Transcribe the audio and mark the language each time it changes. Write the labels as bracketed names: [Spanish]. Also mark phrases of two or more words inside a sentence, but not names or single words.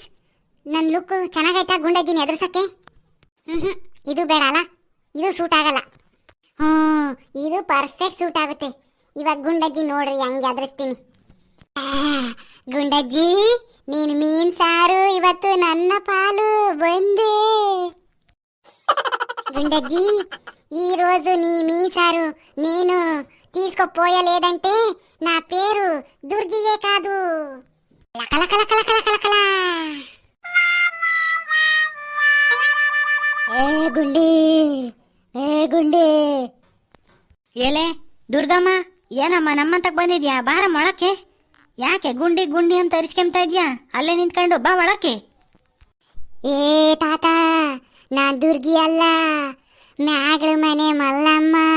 [Kannada] ನನ್ನ ಲುಕ್ ಚೆನ್ನಾಗೈತಾ ಗುಂಡಜ್ಜಿನ ಎದುರ್ಸಕ್ಕೆ? ಇದು ಬೇಡ ಅಲ್ಲ, ಇದು ಸೂಟ್ ಆಗಲ್ಲ. ಇದು ಪರ್ಫೆಕ್ಟ್ ಸೂಟ್ ಆಗುತ್ತೆ. ಇವಾಗ ಗುಂಡಜ್ಜಿ ನೋಡ್ರಿ ಹೆಂಗೆ ಎದುರಿಸ್ತೀನಿ. ಗುಂಡಜ್ಜಿ, ನೀನು ಮೀನ್ ಸಾರು ಇವತ್ತು ನನ್ನ ಪಾಲು ಬಂದೆ. [Telugu] గుండజ్జి ఈ రోజు నీ మీసారు నేను తీసుకోపోయలేదంటే నా పేరు దుర్గియే కాదు. లకలకలకలకలకల. ఏ ಗುಂಡಿ [Kannada] ಏಲೆ ದುರ್ಗಮ್ಮ, ಏನಮ್ಮ ನಮ್ಮಂತಕ್ ಬಂದಿದ್ಯಾ? ಬಾರ ಮೊಳಕ್ಕೆ. ಯಾಕೆ ಗುಂಡಿ ಗುಂಡಿ ಅಂತ ಅರಿಸ್ಕೊಂತ ಇದ್ಯಾ? ಅಲ್ಲೇ ನಿಂತ್ಕೊಂಡು ಬಾ ಒಳಕ್ಕೆ. ಏ ತಾತ, ನಾನ್ ದುರ್ಗಿ ಅಲ್ಲ, ಮ್ಯಾಗ್ಳ ಮನೆ ಮಲ್ಲಮ್ಮ.